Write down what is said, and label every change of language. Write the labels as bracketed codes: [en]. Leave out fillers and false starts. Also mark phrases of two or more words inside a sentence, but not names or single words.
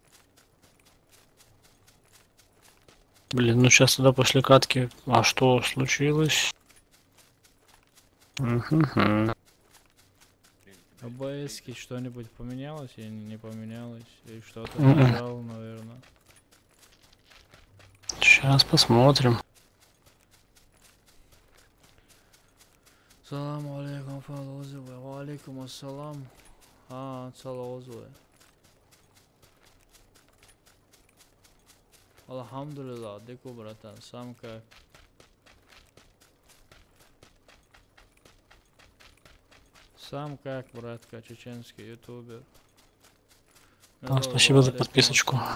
[ru] Блин, ну сейчас туда после катки. А что случилось? Мгм. АБС-ки что-нибудь поменялось или не поменялось? Или что-то Мгм. нажал, наверное. Сейчас посмотрим. [ar] سلام عليكم, фалозовый. وعليكم السلام. Салозовый. [ru] Алхамдулилlah, деку, братан, сам как? Сам как, братка, чеченский ютубер. Спасибо за подписочку.